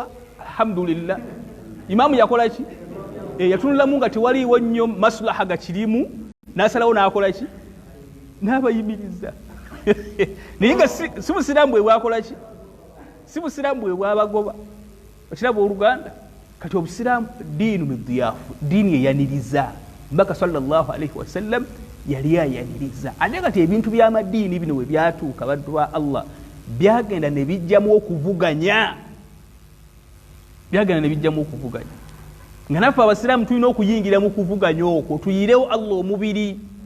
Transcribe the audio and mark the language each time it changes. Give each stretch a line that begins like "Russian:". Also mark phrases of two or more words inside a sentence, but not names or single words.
Ganda: Alhamdulillah, imaamu yakola ki? Yatunulamu nga tewaliiwo nnyo maslaha gakirimu, n'asalawo n'akola ki? N'abayimiriza. Naye nga si busiraamu bwe bwakola ki? Si busiraamu bwe bwabagoba. Okiraba oluganda kati obusiraamu diinu midiyaafu, diini eyaniriza. Mbaka
Arabic: صلى الله عليه وسلم
Ganda: yali ayaniriza. Ate kati ebintu by'amadiini bino we byatuuka baddu ba Allah byagenda ne bijjamu okuvuganya. Byagenda ne bijjamu okuvuganya. Nga naffe abasiraamu tulina okuyingira mu kuvuganya okwo, tuyirewo Allah omubiri.